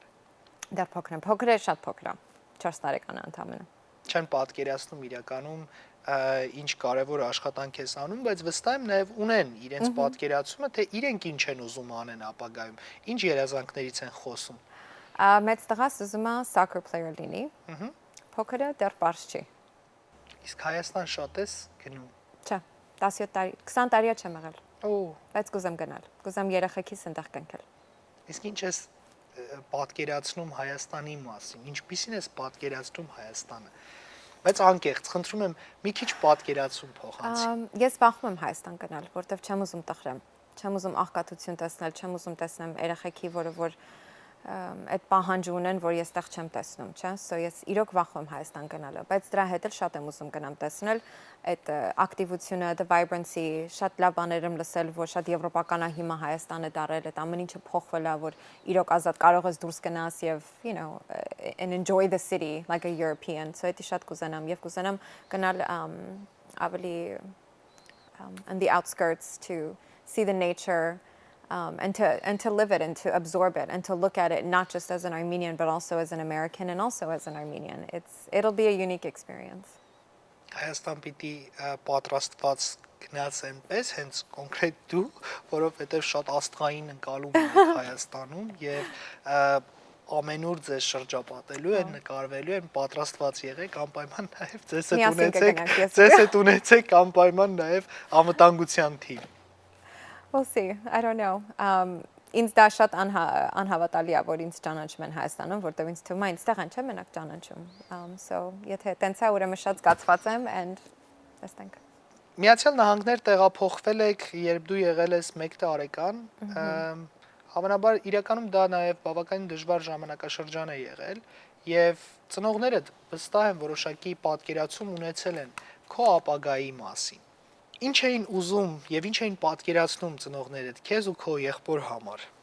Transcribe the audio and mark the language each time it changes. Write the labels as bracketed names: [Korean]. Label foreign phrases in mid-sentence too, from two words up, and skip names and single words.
[Armenian] Դեռ փոքր են, փոքր է, շատ փոքր է, 4 տարեկան է ընդամենը։ Չեն պատկերացնում իրականում ինչ կարևոր աշխատանք ես անում, բայց վստահ եմ նաև ունեն իրենց պատկերացումը, թե իրենք ինչ են ուզում անեն ապագայում, ինչ երազանքներից են խոսում։ Մեծ տղաս ուզում է [English] soccer player [Armenian] լինի։ Փոքրը դեռ պարզ չի։ Իսկ Հայաստան շատ ես գնում։ Չէ, 17 տարի, 20 տարի չեմ եղել։ Օ, Բայց կուզեմ գնալ, կուզեմ երեխեքիս այնտեղ կնքել։ իսկ ինչ ես պատկերացնում Հայաստանի մասին, ինչպիսին ես պատկերացնում Հայաստանը։ Բայց անկեղծ, խնդրում եմ մի քիչ պատկերացում փոխանցի։ Ես վախում եմ Հայաստան գնալ, որտեվ չեմ ուզում տխրեմ, չեմ ուզում աղքատություն տեսնել, չեմ ուզում տեսնեմ երեխեքի, որ այդ պահանջը ունեն, որ ես տեղ չեմ տեսնում, չէ՞։ So ես իրոք վախում եմ Հայաստան գնալը, բայց դրա հետ էլ շատ եմ ուզում գնամ տեսնել այդ ակտիվությունը, [English] the vibrancy, [Armenian] շատ լավ բաներ եմ լսել, որ շատ եվրոպական է հիմա Հայաստանը դարել, այդ ամեն ինչը փոխվել է, որ իրոք ազատ կարող ես դուրս գնաս եւ [English] and enjoy the city like a European. [Armenian] So դա շատ կուզենամ եւ կուզենամ գնալ ավելի [English] in the outskirts to see the nature. And to live it and to absorb it and to look at it not just as an Armenian but also as an American and also as an Armenian. It'll be a unique experience. [Armenian] Հայաստան պիտի պատրաստված գնաց այնպես հենց կոնկրետ դու, որովհետև շատ աստղային ընկալում եք Հայաստանում եւ ամենուր ձեզ շրջապատելու են, նկարվելու են, պատրաստված եղեք, անպայման նաեւ ձեզ հետ ունեցեք անպայման նաեւ անվտանգության թիմ։ [English] We'll see. I don't know. [Armenian] Ինձ դա շատ անհավատալի է, որ ինձ ճանաչում են Հայաստանում, որտեղ ինձ թվում է ինձտեղ են չեմ մենակ ճանաչում։ So եթե տենց է, ուրեմն շատ զգացված եմ and տեսնենք։ Միացյալ Նահանգներ տեղափոխվել եք, երբ դու եղել ես 1 տարեկան, հավանաբար իրականում դա նաև բավականին դժվար ժամանակաշրջան է եղել եւ ծնողներդ վստահ եմ որոշակի պատկերացում ունեցել են քո ապագայի մասին։ Ինչ էին ուզում եւ ինչ էին պատկերացնում ծնողներդ քեզ ու քո եղբոր համար։